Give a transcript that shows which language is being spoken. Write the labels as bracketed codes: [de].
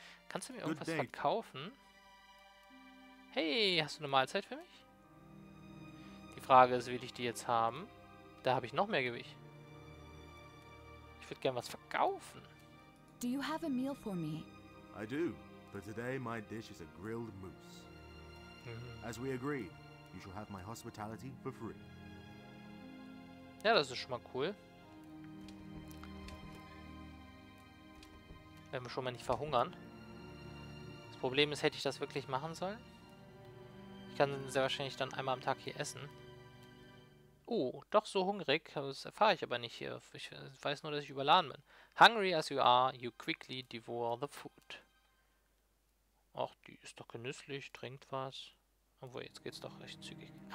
[de] Kannst du mir irgendwas verkaufen? Hey, hast du eine Mahlzeit für mich? Die Frage ist, will ich die jetzt haben? Da habe ich noch mehr Gewicht. Ich würde gerne was verkaufen. [en] Do you have a meal for me? I do, but today my dish is a grilled moose. As we agreed, you shall have my hospitality for free. [de] Ja, das ist schon mal cool. Wenn wir schon mal nicht verhungern. Das Problem ist, hätte ich das wirklich machen sollen? Ich kann sehr wahrscheinlich dann einmal am Tag hier essen. Oh, doch so hungrig. Das erfahre ich aber nicht hier. Ich weiß nur, dass ich überladen bin. [en] Hungry as you are, you quickly devour the food. [de] Ach, die ist doch genüsslich, trinkt was. Obwohl, jetzt geht's doch recht zügig.